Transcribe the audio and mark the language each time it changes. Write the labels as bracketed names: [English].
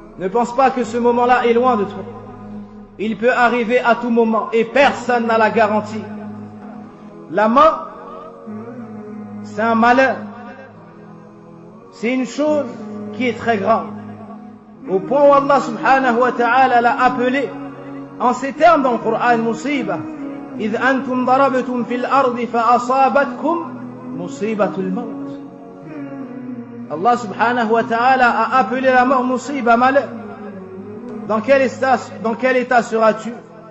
[French] Ne pense pas que ce moment-là est loin de toi. Il peut arriver à tout moment et personne n'a la garantie. La mort, c'est un malheur. C'est une chose qui est très grave. Au point où Allah subhanahu wa ta'ala l'a appelé en ces termes dans le Coran, musiba. [Arabic] إذ أنتم ضربتم في الأرض فأصابتكم مصيبة الموت. [French] Allah subhanahu wa ta'ala a appelé la mort musiba, malheur. Dans quel état seras-tu